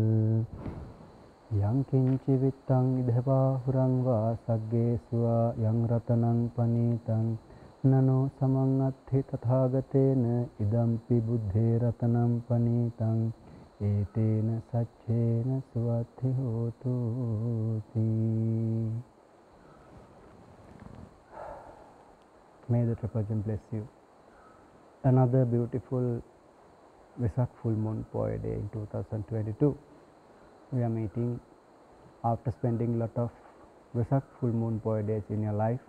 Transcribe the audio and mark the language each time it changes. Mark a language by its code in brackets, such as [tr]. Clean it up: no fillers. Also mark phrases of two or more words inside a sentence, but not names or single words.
[pi] යං කිංචි විත්තං ඉදපාහුරං වා සග්ගේසුවා යං රතනං පනීතං නනෝ සමං අත්ථි තථාගතේන ඉදම්පි බුද්ධේ රතනම් පනීතං ඒතේන සච්චේන සුවත්ථි හෝතු තී. [en] May the Triple bless you. Another beautiful Vesak full moon poet day in 2022. We are meeting after spending a lot of Vesak full moon poet days in your life.